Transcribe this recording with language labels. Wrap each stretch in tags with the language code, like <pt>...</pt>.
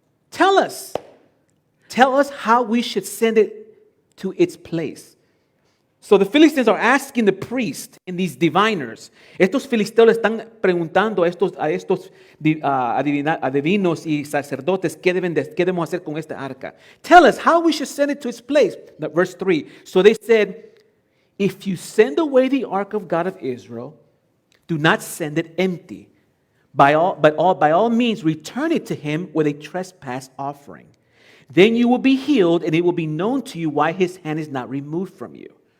<en>Tell us how we should send it to its place. So the Philistines are asking the priest and these diviners.</en> <es>Estos filisteos le están preguntando a estos adivinos y sacerdotes qué debemos hacer con esta arca.</es> <en>Tell us how we should send it to its place. Verse 3. So they said, if you send away the ark of God of Israel, do not send it empty. By all means, return it to him with a trespass offering. Then you will be healed, and it will be known to you why his hand is not removed from you.</en>